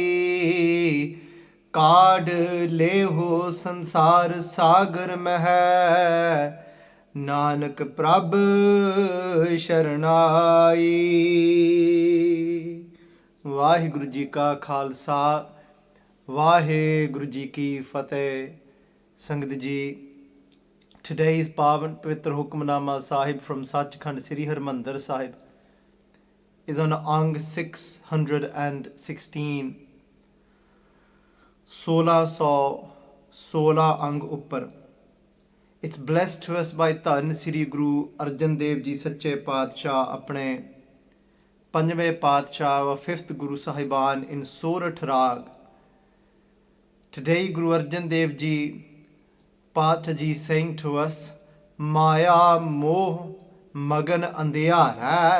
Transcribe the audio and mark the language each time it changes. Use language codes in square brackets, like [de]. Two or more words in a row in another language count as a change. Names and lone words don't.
[pa] ਕਾਢ ਲੇਹੋ ਸੰਸਾਰ ਸਾਗਰ ਮਹਿ, ਨਾਨਕ ਪ੍ਰਭ ਸ਼ਰਨਾਈ। ਵਾਹਿਗੁਰੂ ਜੀ ਕਾ ਖਾਲਸਾ, ਵਾਹਿਗੁਰੂ ਜੀ ਕੀ ਫਤਿਹ। ਸੰਗਤ ਜੀ, today's ਪਾਵਨ ਪਵਿੱਤਰ ਹੁਕਮਨਾਮਾ ਸਾਹਿਬ from ਸੱਚਖੰਡ ਸ੍ਰੀ ਹਰਿਮੰਦਰ ਸਾਹਿਬ [en] is on Ang 616, [pa] 1616 ਅੰਗ ਉੱਪਰ। [en] It's blessed to us by [pa] ਧੰਨ ਸ੍ਰੀ ਗੁਰੂ ਅਰਜਨ ਦੇਵ ਜੀ ਸੱਚੇ ਪਾਤਸ਼ਾਹ, ਆਪਣੇ ਪੰਜਵੇਂ ਪਾਤਸ਼ਾਹ [en] व fifth Guru Sahiban in Sorat'h Rag. Today Guru Arjan Dev Ji Paatshah Ji saying to us, [pa] ਮਾਇਆ ਮੋਹ ਮਗਨ ਅੰਧਿਆਰਾ.